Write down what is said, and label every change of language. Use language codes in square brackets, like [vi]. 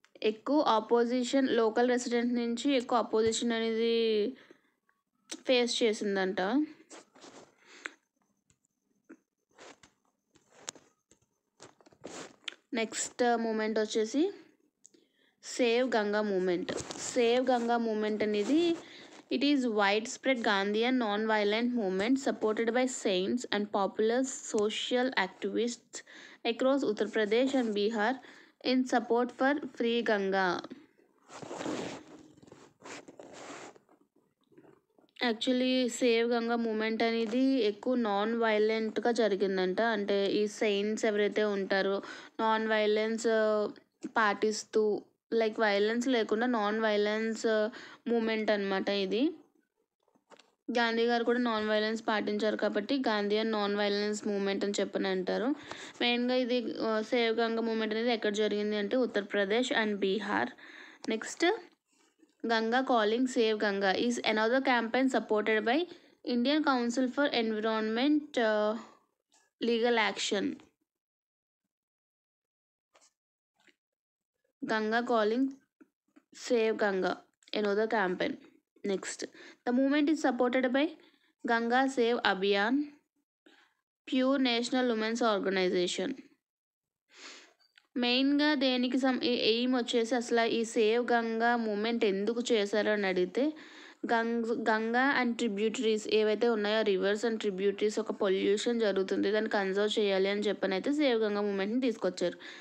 [te] ఎక్కువ opposition local resident నుంచి ఎక్కువ అపోజిషన్ అనేది ఫేస్ చేసిందంట. నెక్స్ట్ మూమెంట్ వచ్చేసి సేవ్ గంగా మూమెంట్ అనేది [en] It is widespread Gandhian non-violent movement supported by saints and popular social activists across Uttar Pradesh and Bihar in support for free Ganga. [te] Actually save Ganga moment అనేది ఎక్కువ non వైలెంట్గా జరిగిందంట. అంటే ఈ saints ఎవరైతే ఉంటారో non violence పాటిస్తూ, like violence లేకుండా non violence moment అనమాట ఇది. గాంధీ గారు కూడా నాన్ వైలెన్స్ పాటించారు కాబట్టి గాంధీయన్ నాన్ వైలెన్స్ మూమెంట్ అని చెప్పని అంటారు. మెయిన్గా ఇది సేవ్ గంగా మూమెంట్ అనేది ఎక్కడ జరిగింది అంటే Uttar Pradesh and Bihar. [en] Next, Ganga Calling Save Ganga is another campaign supported by Indian Council for Environment Legal Action. Ganga Calling Save Ganga, another campaign. Next, the movement is supported by Ganga Save Abhiyan, Pure National Women's Organization. [te] మెయిన్గా దేనికి aim వచ్చేసి అసలు ఈ save Ganga moment ఎందుకు చేశారు అని అడిగితే, Ganga and tributaries ఏవైతే ఉన్నాయో రివర్స్ అండ్ ట్రిబ్యూటరీస్ ఒక పొల్యూషన్ జరుగుతుంది, దాన్ని కన్జర్వ్ చేయాలి అని చెప్పని అయితే సేవ్ గంగా మూమెంట్ని తీసుకొచ్చారు.